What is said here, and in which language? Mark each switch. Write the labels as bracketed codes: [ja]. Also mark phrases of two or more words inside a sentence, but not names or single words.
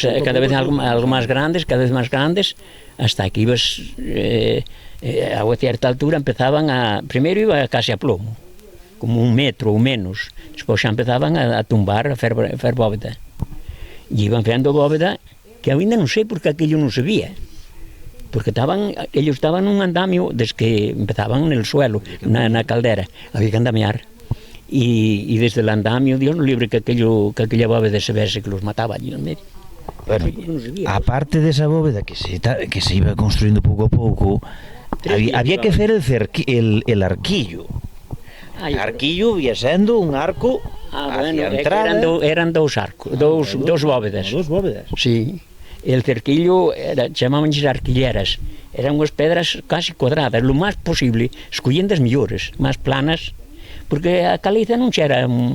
[gl] cada vez algo máis grandes, hasta que ibas a unha certa altura empezaban primeiro iba casi a plomo, como 1 metro ou menos, despois xa empezaban a tumbar, a fer bóveda. E iban fendo bóveda que ainda non sei porque aquello non se vía. [es] Porque ellos estaban nun andamio desde que empezaban en el suelo, [gl] na caldera, [es] había que andamear. Y desde el andamio, Dios no libre que aquella bóveda se vese que los mataba allí en medio. Bueno, aparte de esa bóveda que se iba construyendo [gl] pouco a pouco, [es] había que hacer el arquillo. El arquillo [gl] ia sendo [es] un arco hacia a entrada. [gl] Eran dous bóvedas. [es] Dos bóvedas. Sí. El cerquillo [gl] chamábanse arquilleras, eran unhas pedras casi cuadradas, lo máis posible, escollendo as mellores, máis planas, porque a caliza non era